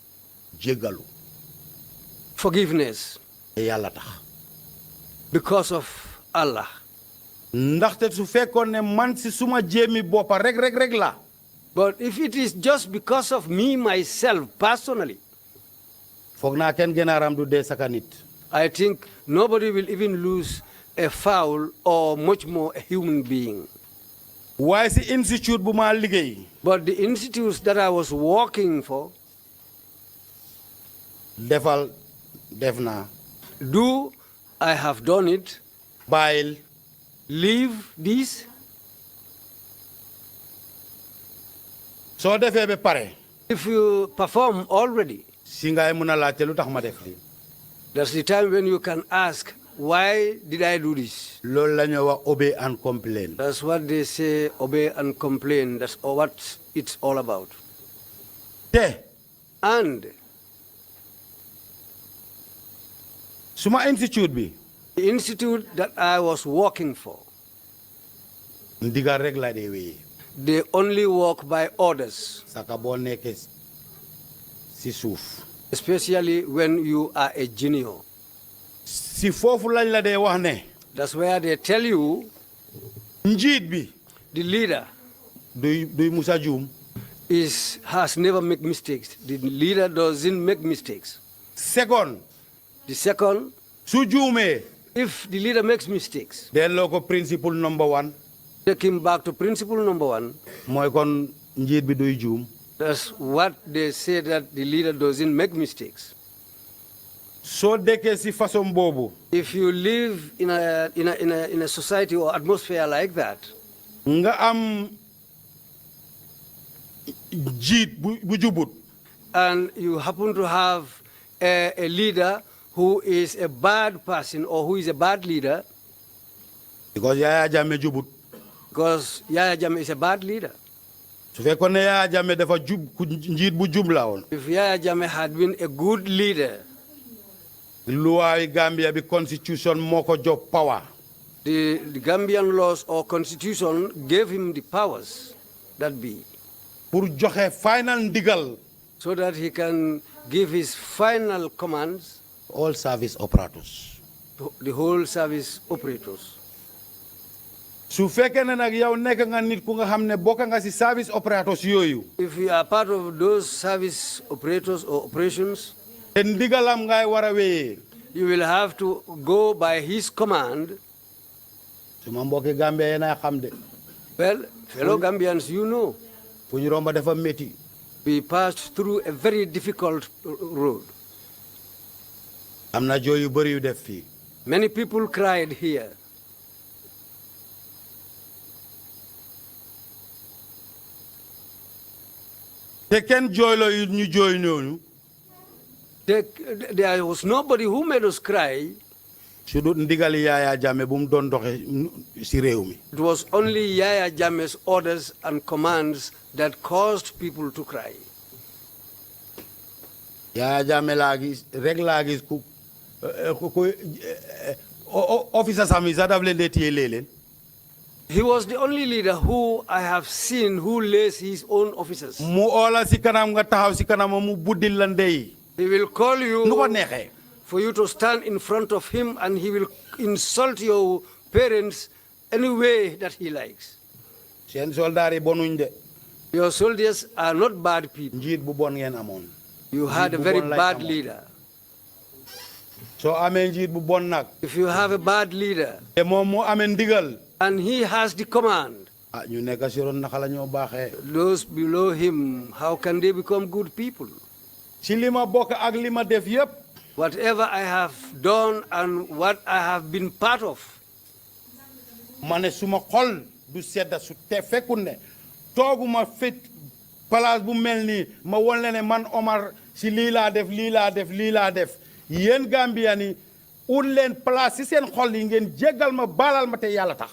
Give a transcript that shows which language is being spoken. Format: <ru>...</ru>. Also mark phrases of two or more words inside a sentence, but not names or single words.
<wo>jéggalu</wo> <en>forgiveness</en> <wo>te yàlla tax</wo> <en>because of Allah.</en> <wo>ndaxte su fekkoon ne man si suma jéemi boppa rek la</wo> <en>But if it is just because of me, myself, personally,</en> <wo>foog naa kenn gënaaram du dee saka nit</wo> <en>I think nobody will even lose a fowl or much more a human being.</en> <wo>waaye si institute bu ma liggéey</wo> <en>But the institutes that I was working for,</en> <wo>def naa</wo> <en>do I have done it?</en> <wo>bàyyil</wo> <en>Leave this?</en> <wo>soo defee ba pare</wo> <en>If you perform already,</en> <wo>si ngay mun a laajte lu tax ma def lii</wo> <en>that's the time when you can ask, why did I do this?</en> <wo>loolu la ñoo wax</wo> <en>obey and complain That's what they say, obey and complain. That's what it's all about.</en> <wo>te</wo> <en>And</en> <wo>suma institute bi</wo> <en>the institute that I was working for,</en> <wo>ndigal rek la dee wéyee</wo> <en>they only work by orders,</en> <wo>saka boo nekkee si suuf</wo> <en>especially when you are a junior.</en> <wo>si foofu lañ la dee wax ne</wo> <en>That's where they tell you</en> <wo>njiit bi</wo> <en>the leader</en> <wo>duy musa juum</wo> <en>has never made mistakes. The leader doesn't make mistakes. second The second,</en> <wo>su juumee</wo> <en>if the leader makes mistakes,</en> <wo>delloo ko</wo> <en>principle number 1 take him back to principle number 1.</en> <wo>mooy kon njiit bi duy juum</wo> <en>That's what they say, that the leader doesn't make mistakes.</en> <wo>soo dekkee si façon boobu</wo> <en>If you live in a society or atmosphere like that,</en> <wo>nga am njiit bu jubut</wo> <en>and you happen to have a leader who is a bad person or who is a bad leader,</en> <wo>because Yahya Jammeh jubut</wo> <en>because Yahya Jammeh is a bad leader.</en> <wo>su fekkoon ne Yahya Jammeh dafa jub ku njiit bu jub la woon</wo> <en>If Yahya Jammeh had been a good leader,</en> <wo>luwaayi Gambia bi constitution moo ko jox power</wo> <en>the Gambian laws or constitution gave him the powers that be,</en> <wo>pour joxe final ndigal</wo> <en>so that he can give his final commands all service operators to the whole service operators.</en> <wo>su fekkee ne nag yow nekk nga nit ku nga xam ne bokk nga si</wo> <en>service operators</en> <wo>yooyu</wo> <en>If you are part of those service operators or operations,</en> <wo>te ndigalam ngay war a wéyee</wo> <en>you will have to go by his command.</en> <wo>suma mbokki Gambia yéen a xam de</wo> <en>Well, fellow Gambians, you know,</en> <wo>fu ñu romba dafa métti</wo> <en>we passed through a very difficult road.</en> <wo>am na jooy yu bëri yu def fii</wo> <en>Many people cried here.</en> <wo>te kenn jooyloo yu ñu jooy noonu</wo> <en>There was nobody who made us cry.</en> <wo>su dut ndigali Yahya Jammeh bu mu doon doxe si réew mi</wo> <en>It was only Yahya Jammeh's orders and commands that caused people to cry.</en> <wo>Yahya Jammeh laa gis rek laa gis ku officer sami sax daf leen dee téye leen</wo> <en>He was the only leader who I have seen who lays his own officers.</en> <wo>mu oola si kanam nga taxaw si kanam mu buddil la ndey</wo> <en>He will call you</en> <wo>nu ko neexee</wo> <en>for you to stand in front of him, and he will insult your parents any way that he likes.</en> <wo>seen soldaar yi bonuñ de</wo> <en>Your soldiers are not bad people.</en> <wo>njiit bu bon ngeen amoon</wo> <en>You had a</en> <wo>bu</wo> <en>very</en> <wo>bon lañ</wo> <en>bad</en> <wo>amoon.</wo> <en>leader.</en> <wo>soo amee njiit bu bon nag</wo> <en>If you have a bad leader</en> <wo>te moom mu amee ndigal</wo> <en>and he has the command,</en> <wo>ah ñu nekk si ron naka la ñoo baaxee</wo> <en>those below him, how can they become good people?</en> <wo>si li ma bokk ak li ma def yépp</wo> <en>Whatever I have done and what I have been part of,</en> <wo>ma ne suma xol du sedda su te fekkul ne tooguma</wo> <en>fit place</en> <wo>bu mel nii ma won le ne man Omar si lii laa def lii laa def lii laa def yéen Gambian yi ut leen place si seen xol yi ngeen jéggal ma baalal ma te yàlla tax</wo>